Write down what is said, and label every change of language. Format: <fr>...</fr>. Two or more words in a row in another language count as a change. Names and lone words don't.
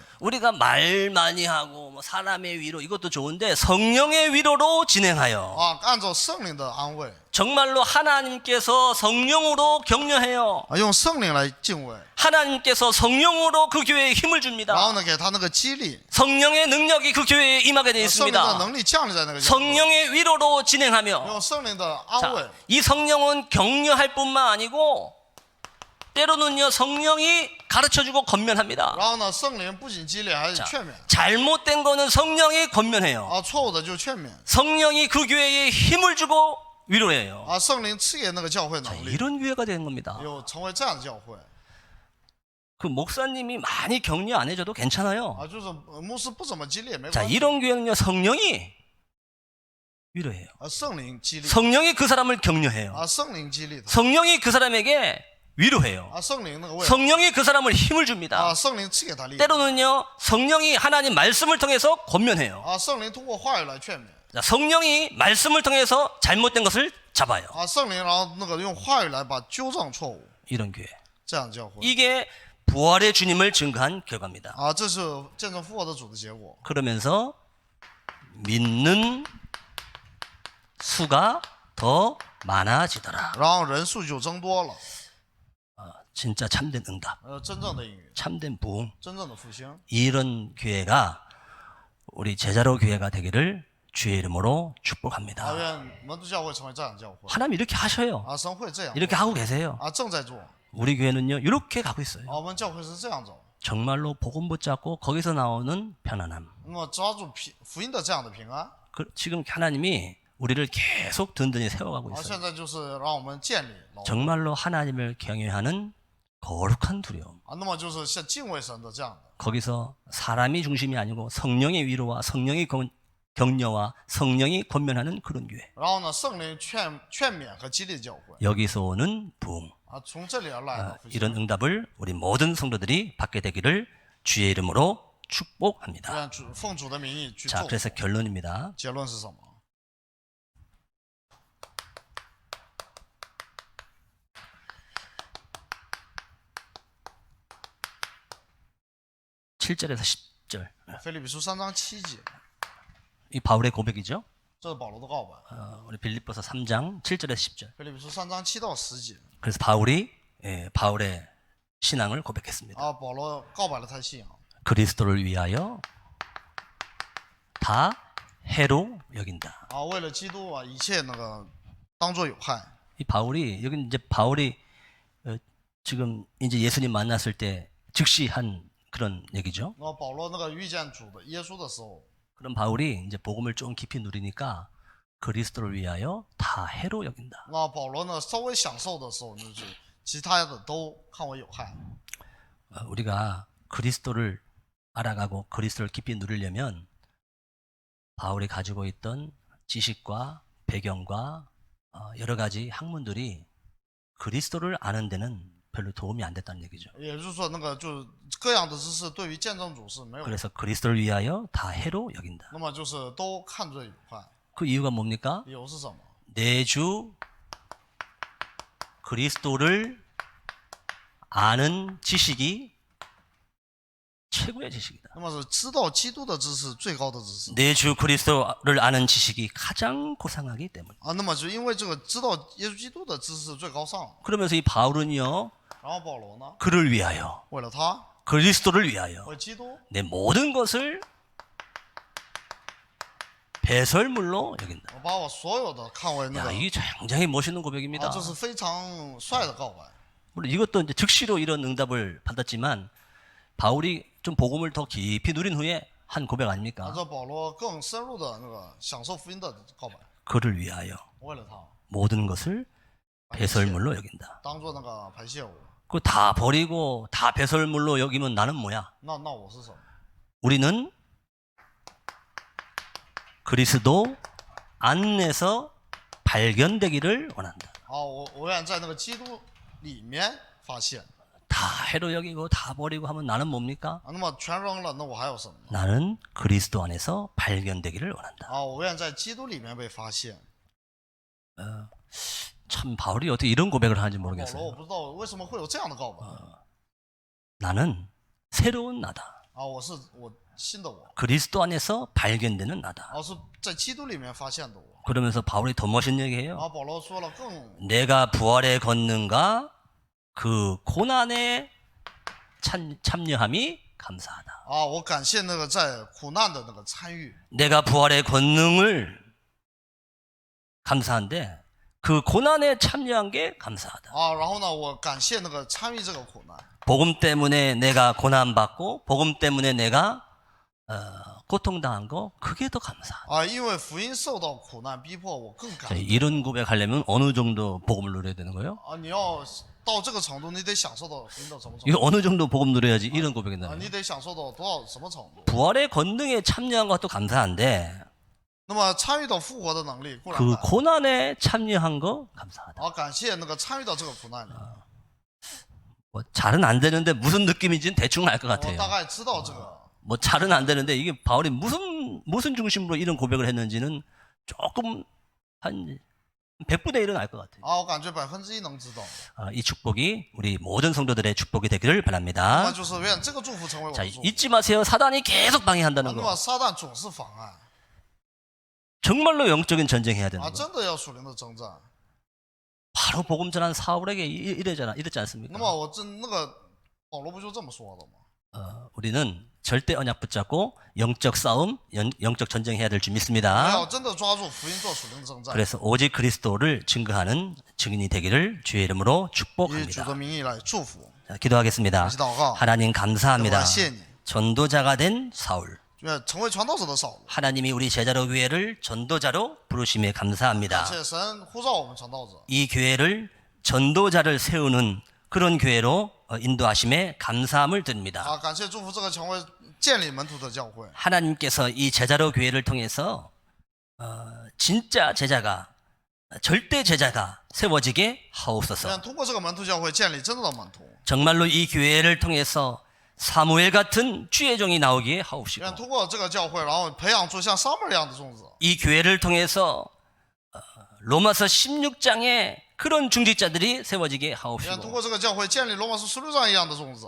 <ko>우리가 말 많이 하고 뭐 사람의 위로 이것도 좋은데 성령의 위로로 진행하여.</ko> <zh>按照圣灵的安慰，</zh> <ko>정말로 하나님께서 성령으로 격려해요.</ko> <zh>用圣灵来敬畏，</zh> <ko>하나님께서 성령으로 그 교회에 힘을</ko> <zh>然</zh> <ko>줍니다.</ko> <zh>后呢给他那个激励，</zh> <ko>성령의 능력이 그 교회에 임하게 되어</ko> <zh>圣灵的</zh> <ko>있습니다.</ko> <zh>能力降临在那个教会，</zh> <ko>성령의 위로로 진행하며.</ko> <zh>用圣灵的安慰</zh> <ko>자, 。이 성령은 격려할 뿐만 아니고 때로는요, 성령이 가르쳐주고 건면합니다.</ko> <zh>然后呢，圣灵不仅激励，还是劝勉。</zh> <ko>잘못된 거는 성령이 건면해요.</ko> <zh>错误的就劝勉。</zh> <ko>성령이 그 교회에 힘을 주고 위로해요.</ko> <zh>圣灵赐给那个教会能力，</zh> <ko>이런 교회가 되는 겁니다.</ko> <zh>有成为这样的教会。</zh> <ko>그 목사님이 많이 격려 안 해줘도 괜찮아요.</ko> <zh>就是牧师不怎么激励也没</zh> <ko>자,</ko> <zh>关系。</zh> <ko>이런 교회는요, 성령이 위로해요.</ko> <zh>圣灵激励，</zh> <ko>성령이 그 사람을 격려해요.</ko> <zh>圣灵激励他，</zh> <ko>성령이 그 사람에게 위로해요.</ko> <zh>圣灵那个为，</zh> <ko>성령이 그 사람을 힘을 줍니다.</ko> <zh>圣灵赐给他力量，</zh> <ko>때로는요, 성령이 하나님 말씀을 통해서 권면해요.</ko> <zh>圣灵通过话语来劝勉，</zh> <ko>자, 성령이 말씀을 통해서 잘못된 것을 잡아요.</ko> <zh>圣灵然后那个用话语来把纠正错误，</zh> <ko>이런 교회.</ko> <zh>这样的教会。</zh> <ko>이게 부활의 주님을 증거한 결과입니다.</ko> <zh>这是见证复活的主的结果。</zh> <ko>그러면서 믿는 수가 더 많아지더라.</ko> <zh>然后人数就增多了，</zh> <ko>진짜 참된 응답,</ko> <zh>真正的应允，</zh> <ko>참된 부흥.</ko> <zh>真正的复兴。</zh> <ko>이런 교회가 우리 제자로 교회가 되기를 주의 이름으로 축복합니다.</ko> <zh>愿门徒教会成为这样的教会。</zh> <ko>하나님 이렇게 하셔요.</ko> <zh>神会这样，</zh> <ko>이렇게 하고 계세요.</ko> <zh>正在做。</zh> <ko>우리 교회는요, 이렇게 가고 있어요.</ko> <zh>我们教会是这样走，</zh> <ko>정말로 복음 붙잡고 거기서 나오는 편안함.</ko> <zh>那么抓住福音的这样的平安。</zh> <ko>지금 하나님이 우리를 계속 든든히 세워가고 있어요.</ko> <zh>现在就是让我们建立，</zh> <ko>정말로 하나님을 경외하는 거룩한 두려움.</ko> <zh>那么就是像敬畏神的这样的，</zh> <ko>거기서 사람이 중심이 아니고 성령의 위로와 성령의 격려와 성령이 권면하는 그런 교회.</ko> <zh>然后呢，圣灵劝勉和激励的教会，</zh> <ko>여기서 오는 부흥.</ko> <zh>从这里而来的复兴。</zh> <ko>이런 응답을 우리 모든 성도들이 받게 되기를 주의 이름으로 축복합니다.</ko> <zh>愿奉主的名义去</zh> <ko>자,</ko> <zh>做。</zh> <ko>그래서 결론입니다.</ko> <zh>结论是什么？</zh> <ko>7절에서 10절.</ko> <zh>腓立比书3章7节，</zh> <ko>이 바울의 고백이죠.</ko> <zh>这是保罗的告白。</zh> <ko>우리 빌립보서 3장 7절에서 10절.</ko> <zh>腓立比书3章7到10节，</zh> <ko>그래서 바울이 바울의 신앙을 고백했습니다.</ko> <zh>保罗告白了他的信仰，</zh> <ko>그리스도를 위하여 다 해로 여긴다.</ko> <zh>为了基督一切那个当作有害。</zh> <ko>이 바울이 여기 이제 바울이 지금 이제 예수님 만났을 때 즉시 한 그런 얘기죠.</ko> <zh>那保罗那个遇见主的耶稣的时候，</zh> <ko>그럼 바울이 이제 복음을 좀 깊이 누리니까 그리스도를 위하여 다 해로 여긴다.</ko> <zh>那保罗呢稍微享受的时候，就是其他的都看为有害。</zh> <ko>우리가 그리스도를 알아가고 그리스도를 깊이 누리려면 바울이 가지고 있던 지식과 배경과 여러 가지 학문들이 그리스도를 아는 데는 별로 도움이 안 됐다는 얘기죠.</ko> <zh>也就是说，那个就是各样的知识对于见证主是没有，</zh> <ko>그래서 그리스도를 위하여 다 해로 여긴다.</ko> <zh>那么就是都看作有害。</zh> <ko>그 이유가 뭡니까?</ko> <zh>理由是什么？</zh> <ko>내 주 그리스도를 아는 지식이 최고의 지식이다.</ko> <zh>那么是知道基督的知识最高的知识</zh> <ko>내 주 그리스도를 아는 지식이 가장 고상하기 때문에. 啊。</ko> <zh>那么就因为这个知道耶稣基督的知识最高尚，</zh> <ko>그러면서 이 바울은요,</ko> <zh>然后保罗呢，</zh> <ko>그를 위하여,</ko> <zh>为了他，</zh> <ko>그리스도를 위하여</ko> <zh>为基督，</zh> <ko>내 모든 것을 배설물로 여긴다.</ko> <zh>我把我所有的看为那</zh> <ko>야,</ko> <zh>个</zh> <ko>이게 굉장히 멋있는 고백입니다.</ko> <zh>啊，这是非常帅的告白。</zh> <ko>물론 이것도 이제 즉시로 이런 응답을 받았지만 바울이 좀 복음을 더 깊이 누린 후에 한 고백 啊， 아닙니까?</ko> <zh>这保罗更深入的那个享受福音的告白，</zh> <ko>그를 위하여</ko> <zh>为了他，</zh> <ko>모든 것을 배설물로 여긴다.</ko> <zh>当做那个排泄物。</zh> <ko>그거 다 버리고 다 배설물로 여기면 나는 뭐야?</ko> <zh>那我是什么？</zh> <ko>우리는 그리스도 안에서 발견되기를 원한다.</ko> <zh>啊，我愿在那个基督里面发现</zh> <ko>다 해로 여기고 다 버리고 하면 나는 뭡니까?</ko> <zh>啊。那么全扔了，那我还有什么呢？</zh> <ko>나는 그리스도 안에서 발견되기를 원한다.</ko> <zh>啊，我愿在基督里面被发现。</zh> <ko>참 바울이 어떻게 이런 고백을 하는지</ko> <zh>保罗，我</zh> <ko>모르겠어요.</ko> <zh>不知道为什么会有这样的告白</zh> <ko>나는 새로운 나다.</ko> <zh>啊！我是我新的我，</zh> <ko>그리스도 안에서 발견되는 나다.</ko> <zh>是在基督里面发现的我。</zh> <ko>그러면서 바울이 더 멋있는 얘기해요.</ko> <zh>然后保罗说了更</zh> <ko>내가 부활의 권능과 그 고난에 참여함이 감사하다.</ko> <zh>啊，我感谢那个在苦难的那个参与</zh> <ko>내가 부활의 권능을 감사한데 그 고난에 참여한 게 감사하다.</ko> <zh>啊，然后呢，我感谢那个参与这个苦难</zh> <ko>복음 때문에 내가 고난받고 복음 때문에 내가 고통당한 거 그게 더 감사하다.</ko> <zh>啊，因为福音受到苦难逼迫，我更</zh> <ko>자,</ko> <zh>感</zh> <ko>이런 고백하려면 어느 정도 복음을 누려야 되는 거예요? 啊！</ko> <zh>你要到这个程度，你得享受到福音到什么程</zh> <ko>이거</ko> <zh>度</zh> <ko>어느 정도 복음 누려야지 이런 고백이 啊？ 나와요.</ko> <zh>你得享受到多少什么程度？</zh> <ko>부활의 권능에 참여한 것도 감사한데</ko> <zh>那么参与到复活的能力固然</zh> <ko>그</ko> <zh>感</zh> <ko>고난에 참여한 거 감사하다.</ko> <zh>啊，感谢那个参与到这个苦难里，</zh> <ko>뭐 잘은 안 되는데 무슨 느낌인지는 대충 알 것</ko> <zh>我</zh> <ko>같아요.</ko> <zh>大概知道这个。</zh> <ko>뭐 잘은 안 되는데 이게 바울이 무슨 중심으로 이런 고백을 했는지는 조금 한 100분의 1은 알 것 같아요.</ko> <zh>啊，我感觉1%能知道。</zh> <ko>이 축복이 우리 모든 성도들의 축복이 되기를</ko> <zh>那</zh> <ko>바랍니다.</ko> <zh>么就是愿这个祝福成为我</zh> <ko>자,</ko> <zh>的祝福。</zh> <ko>잊지 마세요. 사단이 계속 啊 방해한다는</ko> <zh>那</zh> <ko>거.</ko> <zh>么撒旦总是妨碍</zh> <ko>정말로 영적인 전쟁해야 되는 啊， 거.</ko> <zh>真的要属灵的征战。</zh> <ko>바로 복음 전한 사울에게 이러지</ko> <zh>那</zh> <ko>않습니까?</ko> <zh>么我那个保罗不就这么说的吗？</zh> <ko>우리는 절대 언약 붙잡고 영적 싸움, 영적 전쟁해야 될 줄</ko> <zh>我</zh> <ko>믿습니다.</ko> <zh>要真的抓住福音做属灵的征战，</zh> <ko>그래서 오직 그리스도를 증거하는 증인이 되기를 주의 이름으로</ko> <zh>以主</zh> <ko>축복합니다.</ko> <zh>的名义来祝福。</zh> <ko>자, 기도하겠습니다.</ko> <zh>一起祷告，</zh> <ko>하나님 감사합니다.</ko> <zh>感谢你，</zh> <ko>전도자가 된 사울.</ko> <zh>愿成为传道者的扫罗。</zh> <ko>하나님이 우리 제자로 교회를 전도자로 부르심에</ko> <zh>感</zh> <ko>감사합니다.</ko> <zh>谢神呼召我们传道者，</zh> <ko>이 교회를 전도자를 세우는 그런 교회로 인도하심에 감사함을 드립니다.</ko> <zh>啊，感谢祝福这个成为建立门徒的教会。</zh> <ko>하나님께서 이 제자로 교회를 통해서 진짜 제자가 절대 제자가 세워지게 하옵소서.</ko> <zh>愿通过这个门徒教会建立真正的门徒，</zh> <ko>정말로 이 교회를 통해서 사무엘 같은 주의 종이 나오기에 하옵시고</ko> <zh>愿通过这个教会，然后培养出像撒母耳一样的种子。</zh> <ko>이 교회를 통해서 로마서 16장에 그런 중직자들이 세워지게</ko> <zh>愿通</zh> <ko>하옵시고</ko> <zh>过这个教会建立罗马书16章一样的种子。</zh>